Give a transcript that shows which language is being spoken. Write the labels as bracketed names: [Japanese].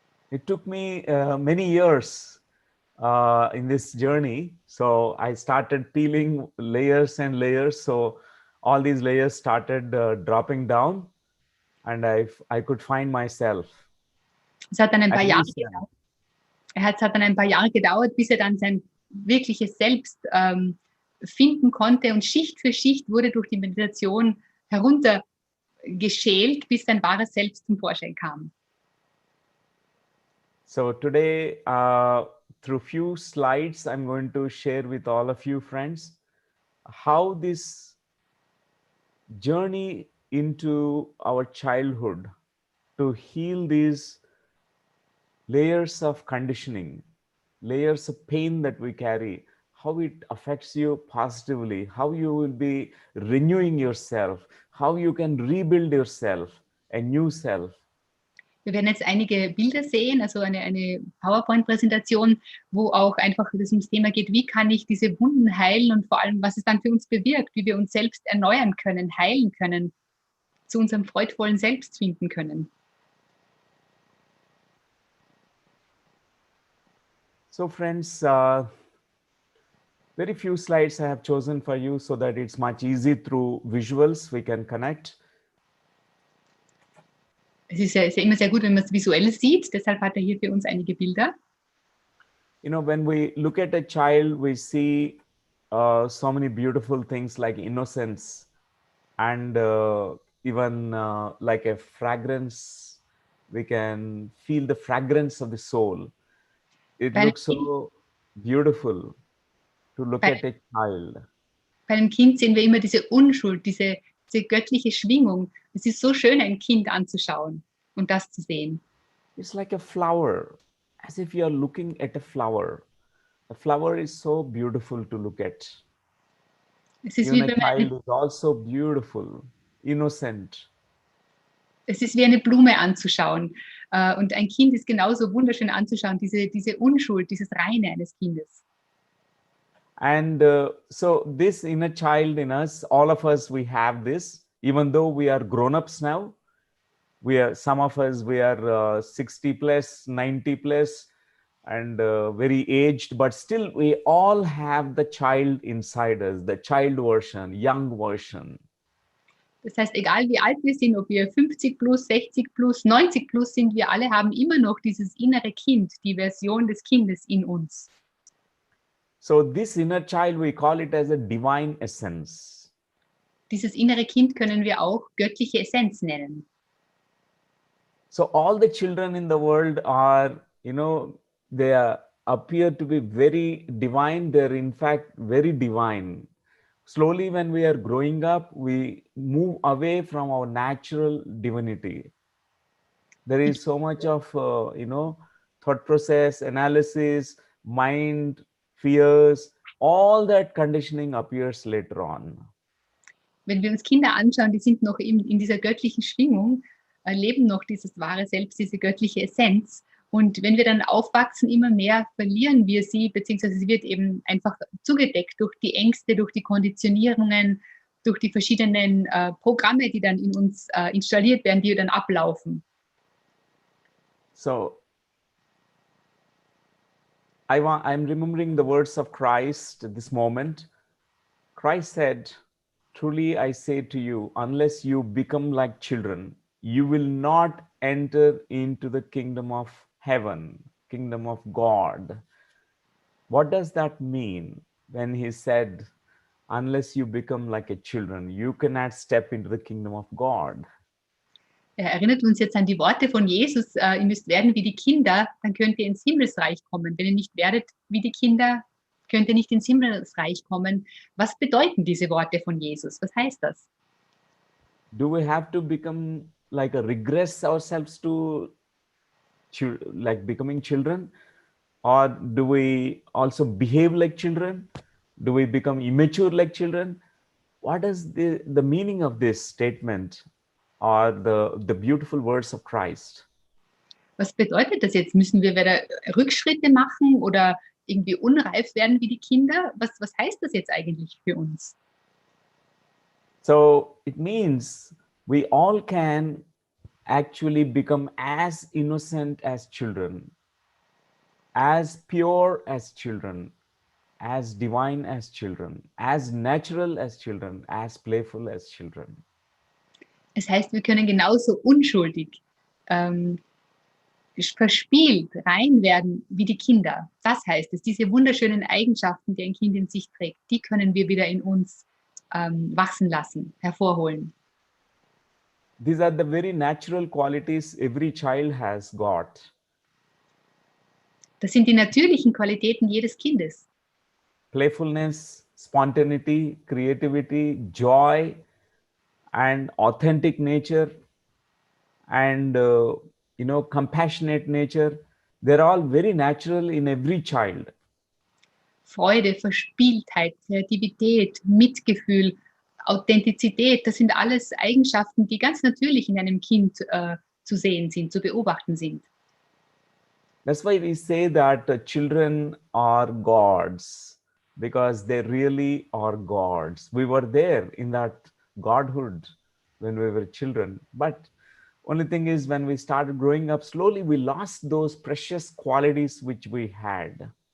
[English] It took me many years in this journey. So I started peeling layers and layers. So all these layers started dropping down and I could find myself. [German] Es hat dann ein paar Jahre gedauert. Es hat dann ein paar Jahre gedauert, bis er dann sein wirkliches Selbst finden konnte und Schicht für Schicht wurde durch die Meditation heruntergeschält, bis sein wahres Selbst zum Vorschein kam. [English] So today, through few slides, I'm going to share with all of you friends how this journey into our childhood to heal these layers of conditioning, layers of pain that we carry, how it affects you positively, how you will be renewing yourself, how you can rebuild yourself, a new self. [German] Wir werden jetzt einige Bilder sehen, also eine PowerPoint-Präsentation, wo auch einfach das ums Thema geht, wie kann ich diese Wunden heilen und vor allem, was es dann für uns bewirkt, wie wir uns selbst erneuern können, heilen können, zu unserem freudvollen Selbst finden können. [English] So friends, very few slides I have chosen for you so that it's much easy through visuals we can connect. [German] Es ist ja immer sehr gut, wenn man es visuell sieht, deshalb hat er hier für uns einige Bilder. [English] You know, when we look at a child, we see so many beautiful things like innocence and even like a fragrance. We can feel the fragrance of the soul. It looks so beautiful to look at a child. [German] Bei einem Kind sehen wir immer diese Unschuld, diese diese göttliche Schwingung. Es ist so schön, ein Kind anzuschauen und das zu sehen. [English] It's like a flower, as if you are looking at a flower. A flower is so beautiful to look at. [German] Es ist [English] Even [German] wie, [English] a [German] wenn man [English] child is also beautiful, innocent. [German] es ist wie eine Blume anzuschauen. Und ein Kind ist genauso wunderschön anzuschauen, diese Unschuld, dieses Reine eines Kindes. [English] And so this inner child in us, all of us, we have this, even though we are grown-ups now. We are, some of us, we are 60 plus, 90 plus, and very aged, but still we all have the child inside us, the child version, young version. [German] Das heißt, egal wie alt wir sind, ob wir 50 plus, 60 plus, 90 plus sind, wir alle haben immer noch dieses innere Kind, die Version des Kindes in uns. [English] So this inner child, we call it as a divine essence. [German] Dieses innere Kind können wir auch göttliche Essenz nennen. [English] So all the children in the world are, they appear to be very divine. They're in fact very divine. Slowly, when we are growing up, we move away from our natural divinity. There is so much of, thought process, analysis, mind, fears, all that conditioning appears later on. [German] Wenn wir uns Kinder anschauen, die sind noch in dieser göttlichen Schwingung, erleben noch dieses wahre Selbst, diese göttliche Essenz. Und wenn wir dann aufwachsen, immer mehr verlieren wir sie, beziehungsweise sie wird eben einfach zugedeckt durch die Ängste, durch die Konditionierungen, durch die verschiedenen Programme, die dann in uns installiert werden, die dann ablaufen. [English] So, I'm remembering the words of Christ at this moment. Christ said, "Truly I say to you, unless you become like children, you will not enter into the kingdom of heaven, kingdom of God." What does that mean when he said, unless you become like a children, you cannot step into the kingdom of God? [German] Er erinnert uns jetzt an die Worte von Jesus, ihr müsst werden wie die Kinder, dann könnt ihr ins Himmelsreich kommen. Wenn ihr nicht werdet wie die Kinder, könnt ihr nicht ins Himmelsreich kommen. Was bedeuten diese Worte von Jesus? Was heißt das? [English] Do we have to become like a regress ourselves to like becoming children? Or do we also behave like children? Do we become immature like children? What is the meaning of this statement or the beautiful words of Christ? [German] Was bedeutet das jetzt? Müssen wir wieder Rückschritte machen oder irgendwie unreif werden wie die Kinder? Was heißt das jetzt eigentlich für uns? [English] So it means we all can actually become as innocent as children, as pure as children, as divine as children, as natural as children, as playful as children. [German] Es heißt, wir können genauso unschuldig, verspielt, rein werden wie die Kinder. Das heißt es, diese wunderschönen Eigenschaften, die ein Kind in sich trägt, die können wir wieder in uns wachsen lassen, hervorholen. [English] These are the very natural qualities every child has got. [German] Das sind die natürlichen Qualitäten jedes Kindes. [English] Playfulness, spontaneity, creativity, joy, and authentic nature, and compassionate nature. They're all very natural in every child. [German] Freude, Verspieltheit, Kreativität, Mitgefühl, Authentizität, das sind alles Eigenschaften, die ganz natürlich in einem Kind zu sehen sind, zu beobachten sind. [English] That's why we say that children are gods, because they really are gods. We were there in that godhood when we were children. But only thing is, when we started growing up, slowly we lost those precious qualities which we had.